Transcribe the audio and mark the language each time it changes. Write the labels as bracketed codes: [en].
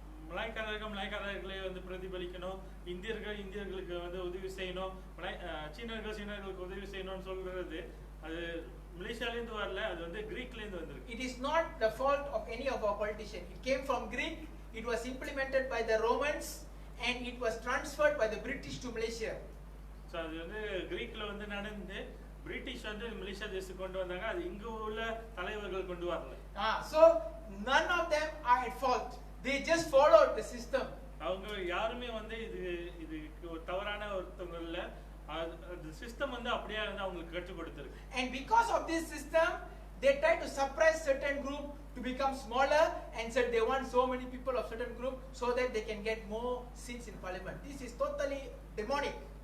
[ta] மலாய்க்காரர்களை வந்து பிரதிபலிக்கணும், இந்தியர்களுக்கு வந்து உதவி செய்யணும், சீனர்களுக்கு உதவி செய்யணும்னு சொல்றது அது மலேசியால இருந்து வரல, அது வந்து கிரீக்ல இருந்து வந்திருக்கு. [en] It is not the fault of any of our politicians. It came from Greek. It was implemented by the Romans and it was transferred by the British to Malaysia. [ta] So அது வந்து கிரீக்ல வந்து நடந்து பிரிட்டிஷ் வந்து Malaysia தேசத்துக்கு கொண்டு வந்தாங்க. அது இங்க உள்ள தலைவர்கள் கொண்டு வரல. [en] So none of them are at fault. They just followed the system. [ta] அவங்க யாருமே வந்து இது ஒரு தவறான ஒருத்தவங்க இல்ல. the system வந்து அப்படியே வந்து அவங்களுக்கு கற்றுக் கொடுத்திருக்கு. [en] And because of this system, they try to suppress certain group to become smaller and said they want so many people of certain group so that they can get more seats in parliament. This is totally demonic.